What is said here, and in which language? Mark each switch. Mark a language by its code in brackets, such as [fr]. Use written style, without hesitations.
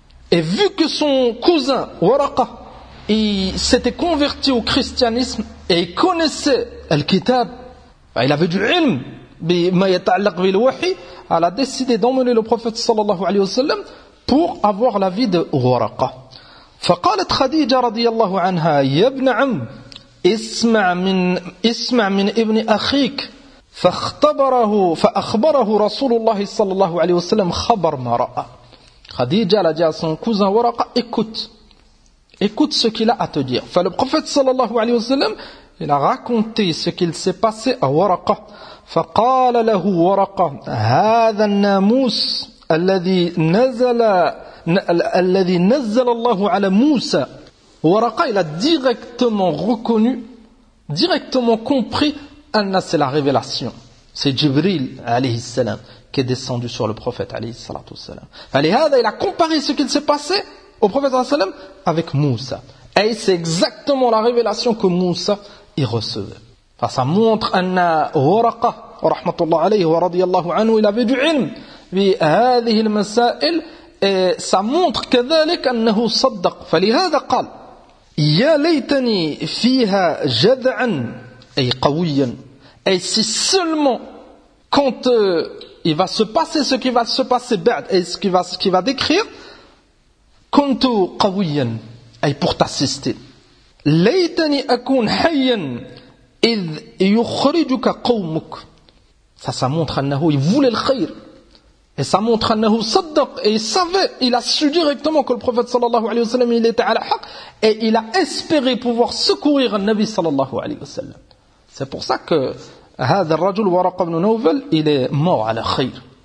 [fr] Et vu que son cousin Waraqat, il s'était converti au christianisme et il connaissait Al-Kitab, il avait du ilm. Elle a décidé d'emmener le prophète [ar] sallallahu alayhi wa sallam [fr] pour avoir la vie de Waraqa. [ar] فقالت خديجة رضي الله عنها يا ابن عم اسمع من ابن أخيك فأخبره رسول الله صلى الله عليه وسلم خبر ما رأى. [fr] خديجة a dit à son cousin Waraqa, écoute ce qu'il a à te dire. Le prophète [ar] sallallahu alayhi wa sallam [fr] il a raconté ce qu'il s'est passé à Waraqa. [ar] فقال له ورقة هذا الناموس الذي نزل الله على موسى. [fr] ورقة il a directement reconnu, directement compris Anna, c'est la révélation. C'est Jibril, alayhi salam, qui est descendu sur le prophète, alayhi salatu salam. Alayhada, il a comparé ce qu'il s'est passé au prophète, alayhi salam, avec Moussa. Et c'est exactement la révélation que Moussa y recevait. Enfin, ça montre Anna, Waraqa, [ar] rahmatullah alayhi wa radiyallahu anhu, [fr] il avait du ilm. Puis, [ar] alayhi al-masa'il, [fr] et ça montre que [ar] ذلك أنه صدق فلهذا قال يا ليتني فيها جذعا أي قويا. [fr] Et si seulement quand il va se passer ce qui va se passer بعد, et ce qui va décrire, [ar] كنت قويا أي [fr] pour t'assister. [ar] ليتني أكون حيا إذ يخرجك قومك. [fr] Ça montre [ar] أنه [fr] il voulait le خير. Et ça montre Annahu Saddaq, et il savait, il a su directement que le prophète [ar] sallallahu alayhi wa sallam, [fr] il était à la haq, et il a espéré pouvoir secourir le Nabi sallallahu alayhi wa sallam. C'est pour ça que [ar] hadha ar-rajul [fr] Waraq ibn Nawfal, il est mort à la khayr.